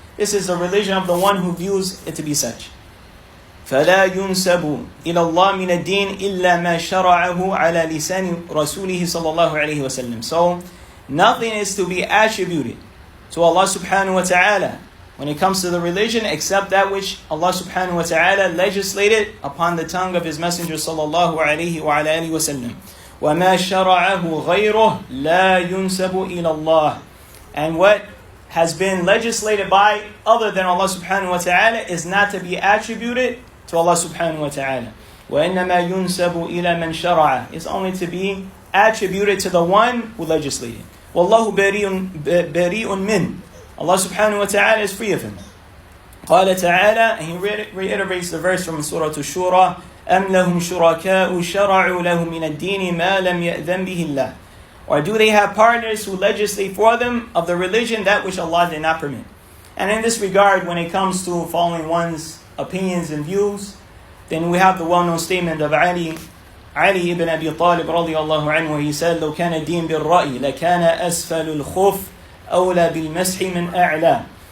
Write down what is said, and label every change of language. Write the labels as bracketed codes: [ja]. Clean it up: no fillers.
[en] This is the religion of the one who views it to be such. [ar] فلا ينسب إلى الله من الدين إلا ما شرعه على لسان رسوله صلى الله عليه وسلم. [en] So nothing is to be attributed to Allah subhanahu wa ta'ala when it comes to the religion except that which Allah subhanahu wa ta'ala legislated upon the tongue of His Messenger sallallahu alayhi wa ala alihi wa sallam. [ar] وَمَا شَرَعَهُ غَيْرُهُ لَا يُنسَبُ إِلَى اللَّهِ. [en] And what has been legislated by other than Allah subhanahu wa ta'ala is not to be attributed to Allah subhanahu wa ta'ala. [ar] وَإِنَّمَا يُنسَبُ إِلَى مَنْ شَرَعَ. [en] It's only to be attributed to the one who legislated. [ar] وَاللَّهُ بَرِيءٌ مِّنْهُ. [en] Allah subhanahu wa ta'ala is free of him. [ar] قال تعالى, [en] and He reiterates the verse from Surah Ash-Shura, [ar] أَمْ لَهُمْ شُرَكَاءُ شَرَعُوا لَهُمْ مِنَ الدِّينِ مَا لَمْ يَأْذَنْ بِهِ اللَّهُ. [en] Or do they have partners who legislate for them of the religion that which Allah did not permit? And in this regard, when it comes to following one's opinions and views, then we have the well-known statement of Ali ibn Abi Talib radiyallahu anhu, where he said, [ar] لو كان الدين بالرأي لكان أسفل الخف أولى بالمسح من أعلى.